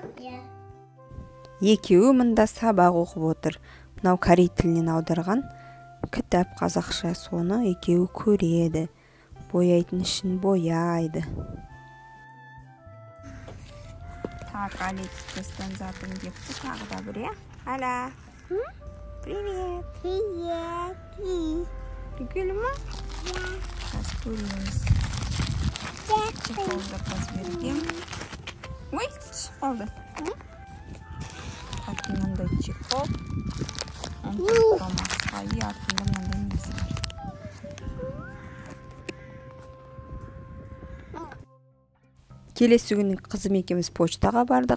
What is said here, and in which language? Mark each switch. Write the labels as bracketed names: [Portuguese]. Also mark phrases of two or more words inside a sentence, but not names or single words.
[Kazakh] Екеуі мында сабақ оқып отыр. Мынау корей тілінен аударған кітап қазақша, соны екеуі көреді. Бояйтын ішін бояйды. Так, Алиэкспресстен затым кепті тағы да бір, е? [Russian] Аля. Привет. Привет. Прикольно ма? Да. [Kazakh] Сейчас көреміз. Чехол запас берген. Ой, oldu. Артында мындай чехол. Томасқа и артында мындай несі бар. Келесі күні қызым екеуміз почтаға бардық.